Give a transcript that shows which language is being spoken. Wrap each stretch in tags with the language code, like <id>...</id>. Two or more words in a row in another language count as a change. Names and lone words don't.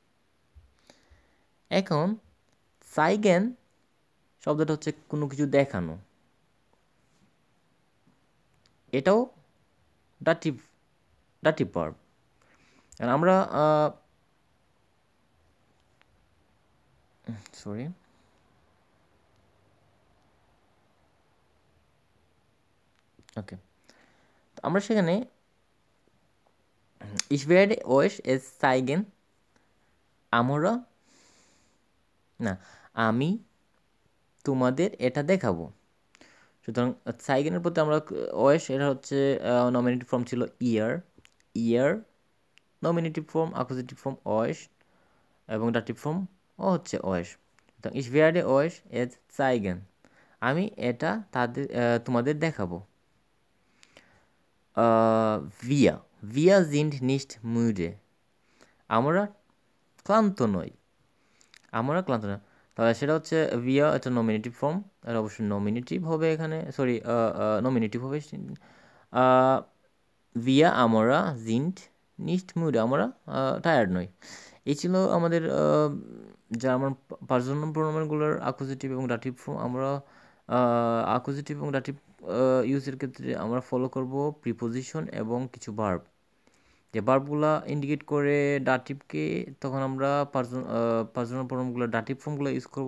<bn>এখন সাইগেন শব্দটা হচ্ছে কোনো কিছু দেখানো, এটাও</bn> <en>dative verb.</en> <bn>আমরা সরি ওকে, তো আমরা সেখানে</bn> <de>ich werde euch es zeigen,</de> <bn>আমরা না আমি তোমাদের এটা দেখাবো। সুতরাং সাইগেনের প্রতি আমরা ওয়েস, এটা হচ্ছে</bn> <en>nominative form</en> <bn>ছিল ইয়ার</bn> <en>nominative form, accusative form</en> <bn>ওয়েস এবং</bn> <en>dative form</en> <bn>ও হচ্ছে ওয়েস।</bn> <de>সুতরাং ich werde euch es zeigen,</de> <bn>আমি এটা তোমাদের দেখাবো।</bn> <de>wir sind nicht müde,</de> <bn>আমরা ক্লান্ত নই, তাহলে সেটা হচ্ছে wir, এটা</bn> <en>nominative form,</en> <bn>এটা অবশ্যই নমিনেটিভ হবে এখানে, সরি নমিনেটিভ হবে।</bn> <de>wir আমরা sind nicht müde,</de> <bn>আমরা টায়ার্ড নই। এই ছিল আমাদের</bn> <en>German personal</en> <bn>প্রোনাউনগুলোর অ্যাকুজেটিভ এবং ডাটিভ ফর্ম। আমরা অ্যাকুজেটিভ এবং ডাটিভ ইউজের ক্ষেত্রে আমরা</bn> <en>ফলো করব প্রিপোজিশন</en> <bn>এবং কিছু ভার্ব। যে ভার্বগুলো ইন্ডিকেট করে ডাটিভকে, তখন আমরা পার্সোনাল প্রোনাউনগুলো ডাটিভ ফর্মগুলো ইউজ করব।</bn>